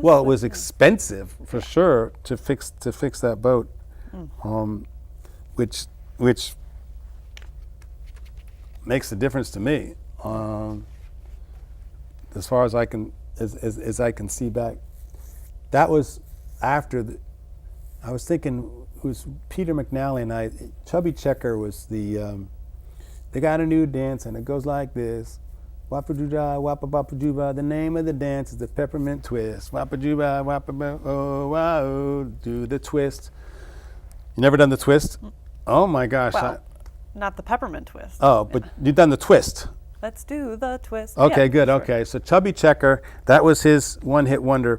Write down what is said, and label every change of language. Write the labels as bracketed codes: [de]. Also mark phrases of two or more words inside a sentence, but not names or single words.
[en] Well, it was expensive for sure to fix that boat, which makes a difference to me, as far as I can as I can see back. That was after I was thinking it was Peter McNally and I. Chubby Checker was they got a new dance and it goes like this. Wappa-doo-dah, wappa-bappa-doo-bah. The name of the dance is the peppermint twist. Wappa-doo-bah, wappa-bah, oh, wow, do the twist. You never done the twist? Oh my gosh. Well, not the peppermint twist. Oh, but you've done the twist. Let's do the twist. Okay, Yeah, good. sure. Okay, so Chubby Checker, that was his one-hit wonder.